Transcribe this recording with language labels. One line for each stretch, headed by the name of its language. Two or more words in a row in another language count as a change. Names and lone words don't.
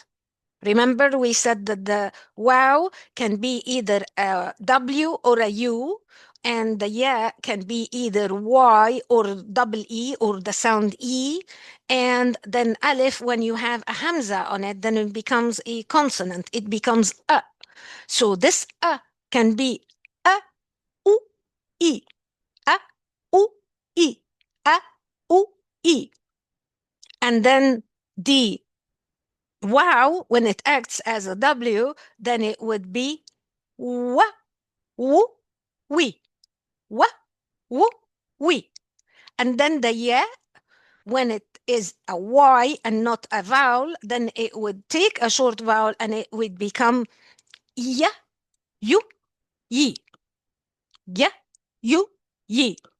English: Remember, we said that the wow can be either a W or a U, and the ya can be either Y or double E or the sound E. And then alif, when you have a hamza on it, then it becomes a consonant. It becomes a. So this a can be a, u, e, a, u, e, a, u, e. And then the wow, when it acts as a W, then it would be wa, wu, we, wa, wu, we. And then the ya, when it is a Y and not a vowel, then it would take a short vowel and it would become ya, you, ye, ya, you, ye.